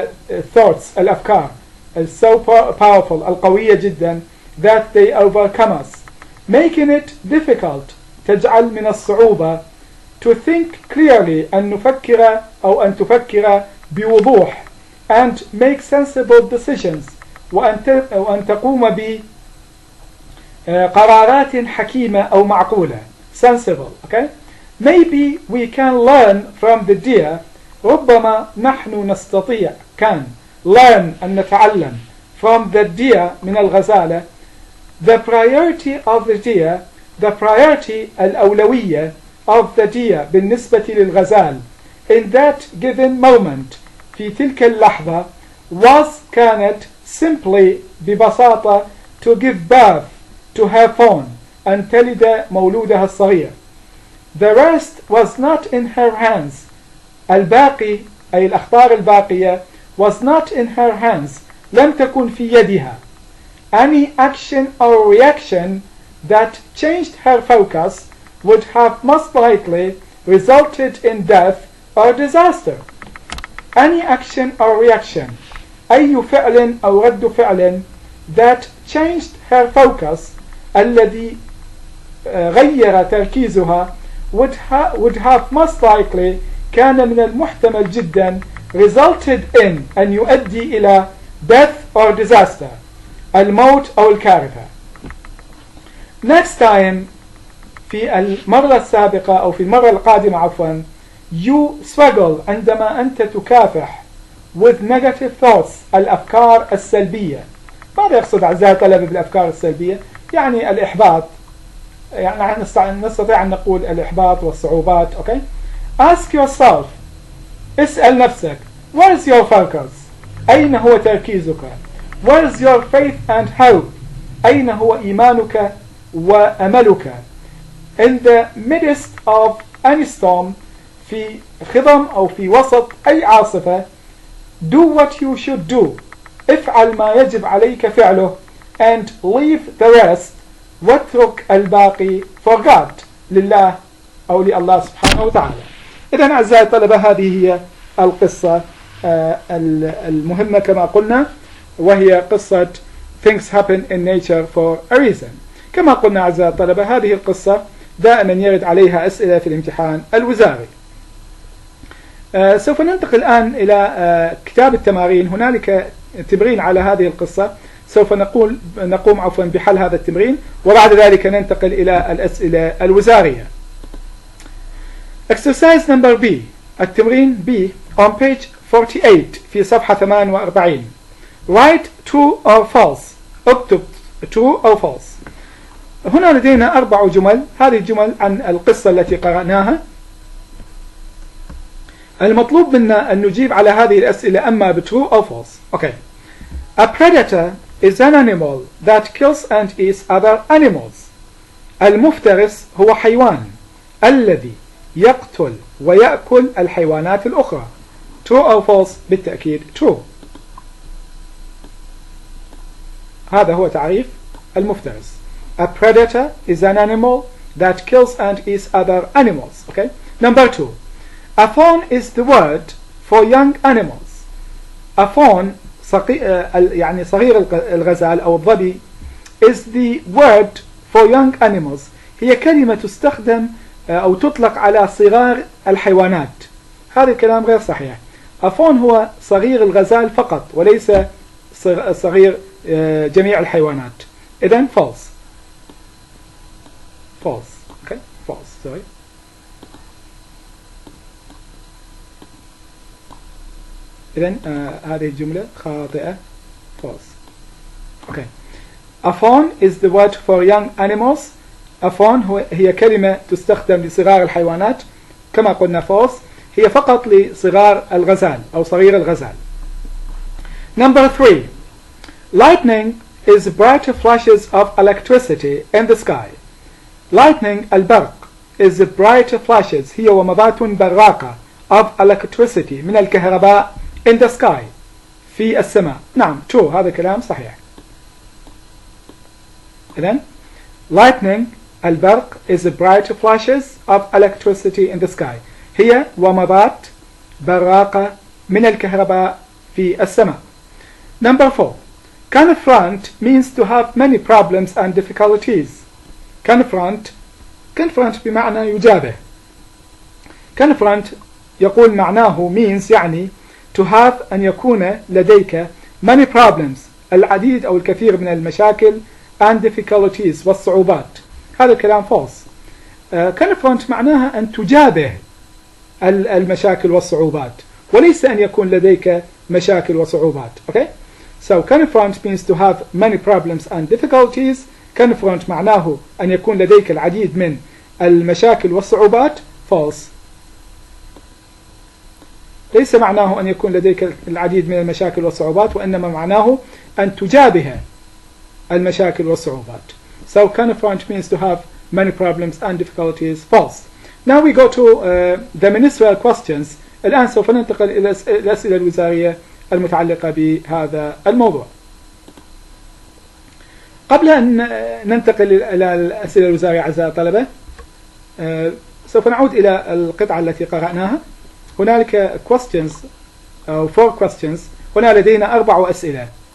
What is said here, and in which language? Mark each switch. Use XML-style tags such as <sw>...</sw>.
<en>thoughts</en> <ar>الأفكار</ar> <en>so powerful</en> <ar>القوية جدا</ar> <en>that they overcome us making it difficult</en> <ar>تجعل من الصعوبة</ar> <en>to think clearly</en> <ar>أن نفكر أو أن تفكر بوضوح</ar> <en>and make sensible decisions</en> <ar>وأن تقوم بقرارات حكيمة أو معقولة</ar> <en>sensible. Okay? Maybe we can learn from the deer</en> <ar>ربما نحن نستطيع كان</ar> <en>learn</en> <ar>أن نتعلم</ar> <en>from the deer</en> <ar>من الغزالة</ar> <en>the priority of the deer the priority</en> <ar>الأولوية</ar> <en>of the deer</en> <ar>بالنسبة للغزال</ar> <en>in that given moment</en> <ar>في تلك اللحظة</ar> <en>was</en> <ar>كانت</ar> <en>simply</en> <ar>ببساطة</ar> <en>to give birth to her fawn</en> <ar>أن تلد مولودها الصغير.</ar> <en>The rest was not in her hands</en> <ar>الباقي أي الأخبار الباقية</ar> <en>was not in her hands</en> <ar>لم تكن في يدها.</ar> <en>Any action or reaction that changed her focus would have most likely resulted in death or disaster. Any action or reaction,</en> <ar>أي فعل أو رد فعل</ar> <en>that changed her focus,</en> <ar>الذي غير تركيزها,</ar> <en>would have most likely,</en> <ar>كان من المحتمل جدا,</ar> <en>resulted in,</en> <ar>أن يؤدي إلى</ar> <en>death or disaster,</en> <ar>الموت أو الكارثة.</ar> <en>Next time,</en> <ar>في المرة السابقة أو في المرة القادمة عفوا,</ar> <en>you struggle,</en> <ar>عندما أنت تكافح</ar> <en>with negative thoughts,</en> <ar>الأفكار السلبية. ماذا يقصد أعزائي الطلبة بالأفكار السلبية؟ يعني الإحباط، يعني نستطيع أن نقول الإحباط والصعوبات.</ar> <en>okay? Ask yourself,</en> <ar>اسأل نفسك,</ar> <en>where is your focus?</en> <ar>أين هو تركيزك؟</ar> <en>Where is your faith and hope?</en> <ar>أين هو إيمانك وأملك؟</ar> <en>In the midst of any storm,</en> <ar>في خضم أو في وسط أي عاصفة,</ar> <en>do what you should do,</en> <ar>افعل ما يجب عليك فعله,</ar> <en>and leave the rest,</en> <ar>واترك الباقي</ar> <en>for God,</en> <ar>لله أو لله سبحانه وتعالى. إذن أعزائي الطلبة هذه هي القصة المهمة كما قلنا, وهي قصة</ar> <en>Things happen in nature for a reason.</en> <ar>كما قلنا أعزائي الطلبة هذه القصة دائما يرد عليها أسئلة في الامتحان الوزاري. سوف ننتقل الآن إلى كتاب التمارين. هنالك تمرين على هذه القصة، سوف نقوم عفوا بحل هذا التمرين، وبعد ذلك ننتقل إلى الأسئلة الوزارية.</ar> <en>Exercise number B. التمرين B on page 48 في صفحة 48. Write true or false.</en> <ar>اكتب</ar> <en>true or false.</en> <ar>هنا لدينا 4 جمل. هذه الجمل عن القصة التي قرأناها. المطلوب منا أن نجيب على هذه الأسئلة أما ب</ar> <en>true or false. Okay. A predator is an animal that kills and eats other animals.</en> <ar>المفترس هو حيوان الذي يقتل ويأكل الحيوانات الأخرى.</ar> <en>True or false؟ بالتأكيد true.</en> <ar>هذا هو تعريف المفترس.</ar> <en>A predator is an animal that kills and eats other animals. Okay. Number 2. A fawn is the word for young animals. A fawn</en> <ar>يعني صغير الغزال أو الظبي</ar> <en>is the word for young animals.</en> <ar>هي كلمة تستخدم أو تطلق على صغار الحيوانات. هذا الكلام غير صحيح. A fawn هو صغير الغزال فقط وليس صغير جميع الحيوانات. إذن false.</ar> <en>False. Okay. False. Sorry.</en> <ar>إذن هذه الجملة خاطئة. False. Okay.</ar> <en>A fawn is the word for young animals.</en> <ar>A fawn هي كلمة تستخدم لصغار الحيوانات. كما قلنا false هي فقط لصغار الغزال أو صغير الغزال.</ar> <en>Number 3. Lightning is bright flashes of electricity in the sky. Lightning</en> <ar>البرق</ar> <en>is bright flashes</en> <ar>هي ومضات براقة</ar> <en>of electricity</en> <ar>من الكهرباء</ar> <en>in the sky</en> <ar>في السماء. نعم true. هذا كلام صحيح.</ar> <en>إذن lightning</en> <ar>البرق</ar> <en>is bright flashes of electricity in the sky</en> <ar>هي ومضات براقة من الكهرباء في السماء.</ar> <en>Number 4. Confront means to have many problems and difficulties.</en> <ar>Confront بمعنى يجابه. Confront يقول معناه</ar> <en>means</en> <ar>يعني</ar> <en>to have</en> <ar>أن يكون لديك</ar> <en>many problems</en> <ar>العديد أو الكثير من المشاكل</ar> <en>and difficulties</en> <ar>والصعوبات. هذا الكلام false. Confront معناها أن تجابه المشاكل والصعوبات وليس أن يكون لديك مشاكل وصعوبات.</ar> <en>Okay? So confront means to have many problems and difficulties.</en> <ar>confront معناه أن يكون لديك العديد من المشاكل والصعوبات.</ar> <en>false.</en> <ar>ليس معناه أن يكون لديك العديد من المشاكل والصعوبات وإنما معناه أن تجابه المشاكل والصعوبات.</ar> <en>So confront means to have many problems and difficulties. false. Now we go to the ministerial questions.</en> <ar>الآن سوف ننتقل إلى الأسئلة الوزارية المتعلقة بهذا الموضوع. قبل أن ننتقل إلى الأسئلة الوزارية أعزائي الطلبة، سوف نعود إلى القطعة التي قرأناها. هنالك questions أو 4 questions. هنا لدينا 4 أسئلة.</ar>